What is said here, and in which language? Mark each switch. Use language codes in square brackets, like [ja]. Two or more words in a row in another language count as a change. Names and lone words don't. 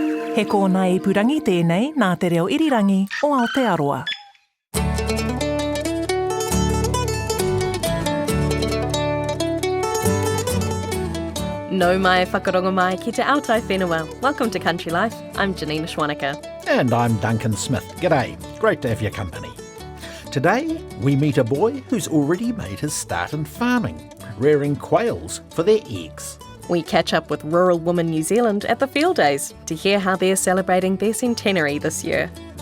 [mi] He kōna ipurangi tēnei nā te reo irirangi o Aotearoa. No mai whakarongo mai ki te autai whenua. [en] Welcome to Country Life. I'm Janina Schwanica. And I'm Duncan Smith. G'day. Great to have your company. Today, we meet a boy who's already made his start in farming, rearing quails for their eggs. We catch up with rural women New Zealand at the Fieldays to hear how they're celebrating their centenary this year.